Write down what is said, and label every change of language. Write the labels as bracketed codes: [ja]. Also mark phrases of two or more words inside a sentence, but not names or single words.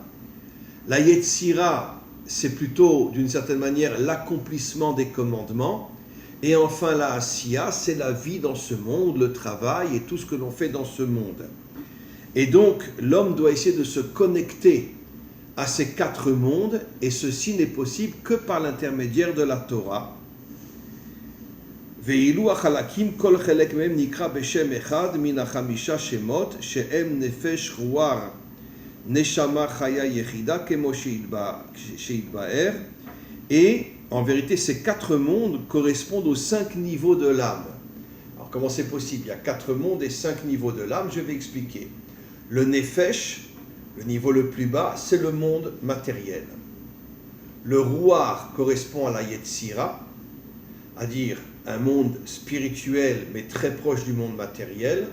[fr] La Yetzira, c'est plutôt, d'une certaine manière, l'accomplissement des commandements. Et enfin, la Asiya, c'est la vie dans ce monde, le travail et tout ce que l'on fait dans ce monde. Et donc, l'homme doit essayer de se connecter à ces 4 mondes, et ceci n'est possible que par l'intermédiaire de la Torah. [he] ואילו החלקים כל חלק מהם נקרא בשם אחד מן 5 שמות שהם נפש רוח נשמה חיה יחידה כמו שהתבאר, [fr] et en vérité ces 4 mondes correspondent aux 5 niveaux de l'âme. Alors comment c'est possible? Il y a 4 mondes et 5 niveaux de l'âme, je vais expliquer. Le nefesh, le niveau le plus bas, c'est le monde matériel. Le ruach correspond à la yetzira, à dire un monde spirituel mais très proche du monde matériel.